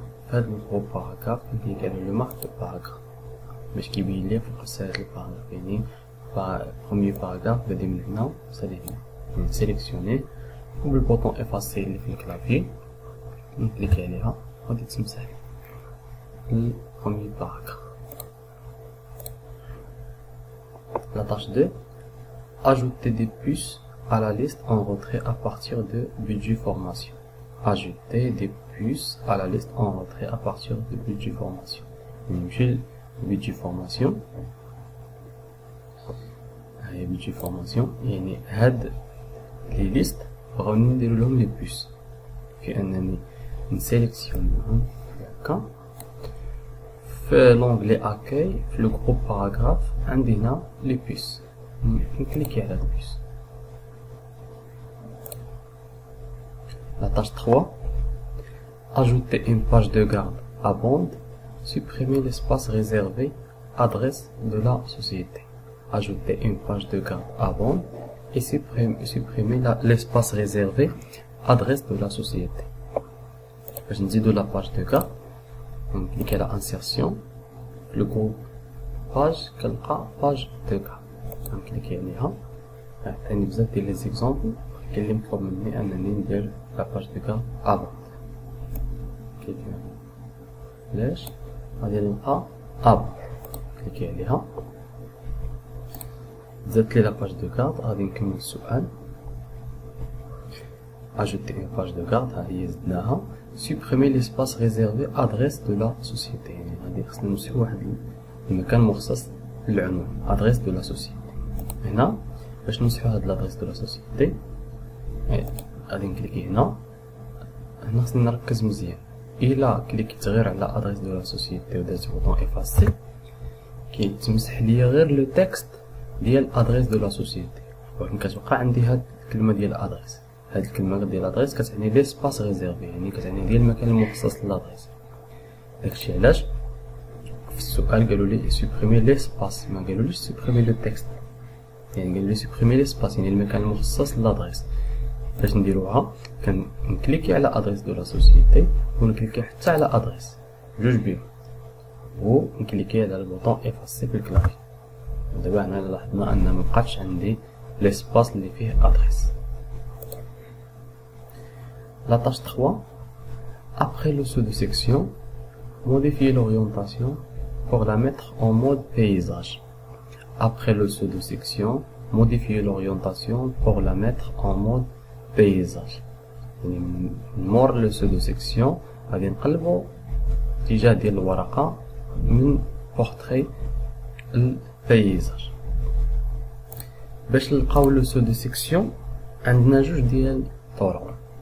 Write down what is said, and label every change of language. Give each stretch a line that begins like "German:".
Arabic: هاد الجروب باراغراف كنكليك على لو مارك دو باراغراف باش كيبين لي فوق هاد الباراغراف يعني بروميي باراغراف بادي من هنا وصافي هنا نسيليكسيونيه وبالبوطون افاسي اللي في الكلافي نكليك عليها غادي تمسح البروميي باراغراف.
French: La tâche 2. Ajouter des puces à la liste en retrait à partir de budget formation. Ajouter des puces à la liste en retrait à partir de budget formation.
Arabic: نمشي budget formation. هاي budget formation يعني هاد لي ليست بغاو نديرو لهم لي بوس في انني نسيليكسيونيهم هكا في لونغلي اكاي في لو جروب باراغراف عندي هنا لي بوس نكليكي على البوس.
French: La tâche 3. Ajouter une page de garde à bande. Supprimer l'espace réservé adresse de la société. Ajouter une page de garde à bande et supprimer l'espace réservé adresse de la société. Je dis de la page de garde. On clique à la insertion. Le groupe page, page de garde. On clique
Arabic: عليها. ثاني بزاف ديال لي زيكزامبل اللي مطلوب مني انني ندير لا باج دو كارد ابون. كليكي علاش غادي نلقى ابون كليكي عليها زدت لي لا باج دو كارد. غادي نكمل السؤال.
French: ajouter une page de garde
Arabic: ها هي زدناها.
French: supprimer l'espace réservé adresse de la société
Arabic: يعني غادي خصنا نمسحو واحد المكان مخصص للعنوان
French: adresse de la société.
Arabic: هنا باش نمسحو هاد l'adresse de la société غادي نكليكي هنا خصني نركز مزيان. الا كليكيت غير على ادريس دو لا سوسيتي ودرت بوطون افاسي كيتمسح ليا غير لو تكست ديال ادريس دو لا سوسيتي ولكن كتبقى عندي هاد الكلمه ديال ادريس. هاد الكلمه ديال ادريس كتعني لي سباس ريزيرفي يعني كتعني ديال المكان المخصص للادريس. داكشي علاش في السؤال قالوا لي سوبريمي لي سباس ما قالوليش سوبريمي لو تكست يعني قالوا لي سوبريمي لي سباس يعني المكان المخصص للادريس. باش نديروها كنكليكي على ادريس دو لا سوسيتي ونكليكي حتى على ادريس جوج بيهم ونكليكي على البوطون افاسي في الكلافي. دابا هنا لاحظنا ان مبقاتش عندي ليسباس اللي فيه ادريس.
French: La tâche 3. Après le saut de section, modifier l'orientation pour la mettre en mode paysage. Après le saut de section, modifier l'orientation pour la mettre en mode paysage.
Arabic: يعني نمر لو سو دو سيكسيون غادي نقلبو اتجاه ديال الورقة من بورتري البيزاج. باش نلقاو لو سو دو سيكسيون عندنا جوج ديال الطرق.